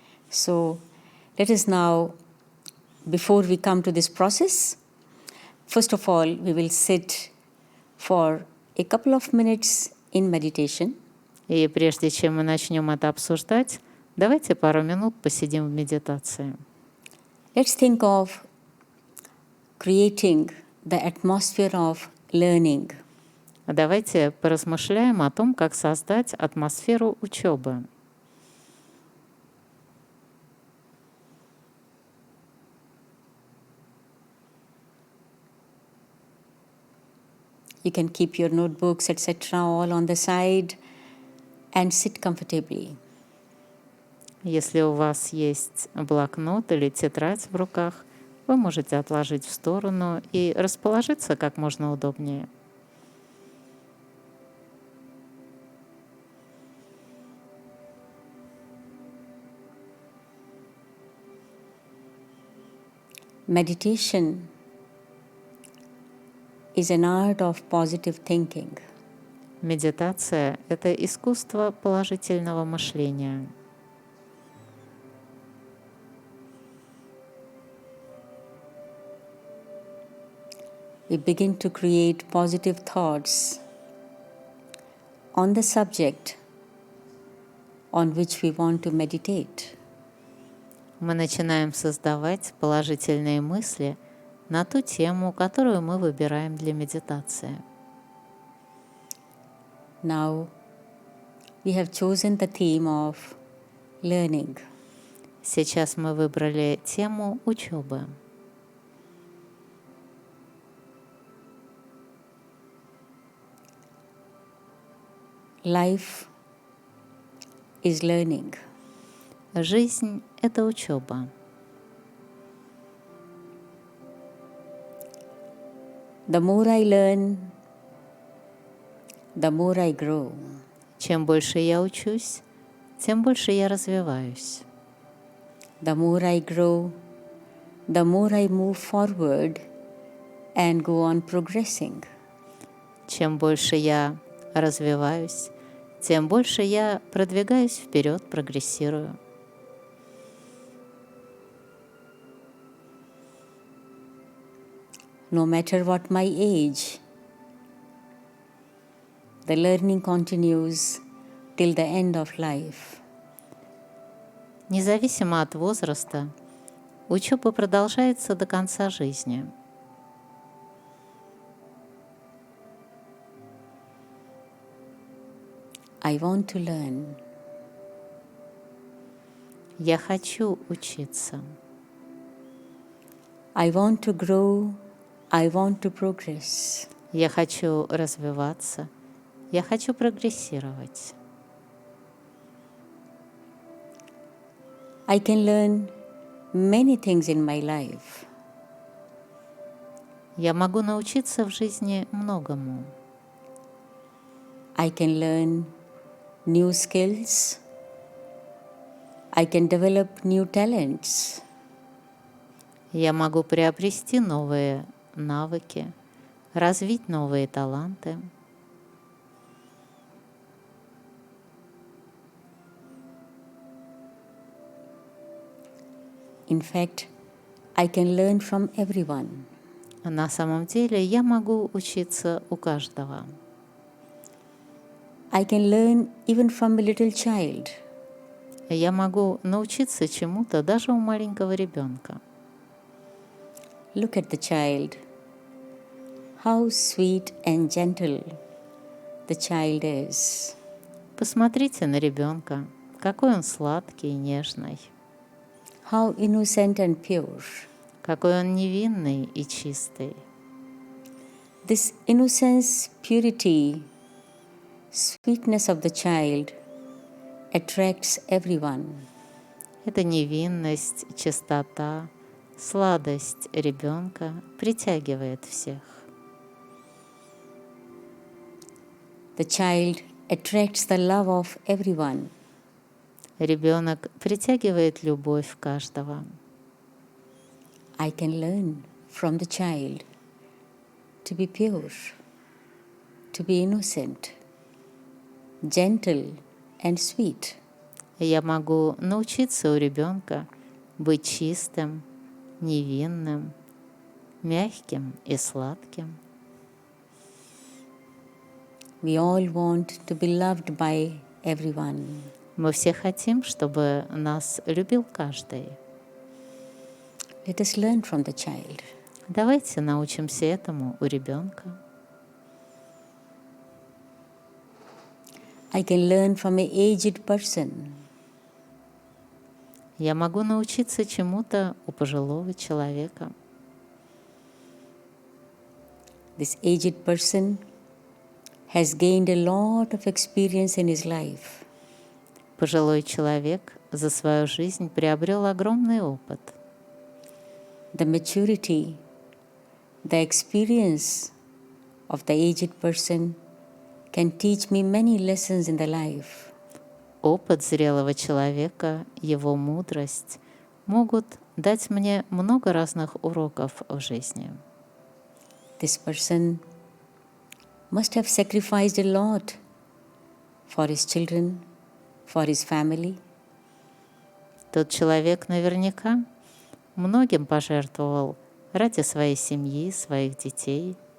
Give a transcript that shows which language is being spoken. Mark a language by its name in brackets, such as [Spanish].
[English] So let us now, before we come to this process, first of all, we will sit for a couple of minutes in meditation. [Russian] И прежде чем мы начнем это обсуждать, давайте пару минут посидим в медитации. [English] Let's think of creating the atmosphere of learning. [Russian] Давайте поразмышляем о том, как создать атмосферу учебы. [English] You can keep your notebooks, etc., all on the side and sit comfortably. [Russian] Если у вас есть блокнот или тетрадь в руках, вы можете отложить в сторону и расположиться как можно удобнее. [English] Meditation is an art of positive thinking. [Russian] Медитация — это искусство положительного мышления. [English] We begin to create positive thoughts on the subject on which we want to meditate. [Russian] Мы начинаем создавать положительные мысли на ту тему, которую мы выбираем для медитации. [English] Now, we have chosen the theme of learning. [Russian] Сейчас мы выбрали тему учебы. [English] Life is learning. [Russian] Жизнь — это учеба. [English] The more I learn, the more I grow. [Russian] Чем больше я учусь, тем больше я развиваюсь. [English] The more I grow, the more I move forward and go on progressing. [Russian] Чем больше я развиваюсь, тем больше я продвигаюсь вперед, прогрессирую. [English] No matter what my age, the learning continues till the end of life. [Russian] Независимо от возраста, учеба продолжается до конца жизни. [English] I want to learn. [Russian] Я хочу учиться. [English] I want to grow. I want to progress. [Russian] Я хочу развиваться. Я хочу прогрессировать. [English] I can learn many things in my life. [Russian] Я могу научиться в жизни многому. [English] I can learn new skills. I can develop new talents. [Russian] Я могу приобрести новые навыки, развить новые таланты. [English] In fact, I can learn from everyone. [Russian] На самом деле я могу учиться у каждого. [English] I can learn even from a little child. [Russian] Я могу научиться чему-то даже у маленького ребенка. [English] Look at the child. How sweet and gentle the child is. [Russian] Посмотрите на ребенка, какой он сладкий и нежный, [English] How innocent and pure. [Russian] какой он невинный и чистый. [English] This innocence, purity, sweetness of the child attracts everyone. [Russian] Эта невинность, чистота, сладость ребенка притягивает всех. [English] The child attracts the love of everyone. [Russian] Ребенок притягивает любовь каждого. [English] I can learn from the child to be pure, to be innocent, gentle and sweet. [Russian] Я могу научиться у ребенка быть чистым, невинным, мягким и сладким. [English] We all want to be loved by everyone. [Russian] Мы все хотим, чтобы нас любил каждый. [English] Let us learn from the child. [Russian] Давайте научимся этому у ребенка. [English] I can learn from an aged person. [Russian] Я могу научиться чему-то у пожилого человека. [English] This aged person has gained a lot of experience in his life. [Russian] Пожилой человек за свою жизнь приобрел огромный опыт. [English] The maturity, the experience of the aged person can teach me many lessons in the life. [Russian] Опыт зрелого человека, его мудрость могут дать мне много разных уроков в жизни. [English] This person must have sacrificed a lot for his children, for his family. [Russian] Тот человек наверняка многим пожертвовал ради своей семьи, своих детей.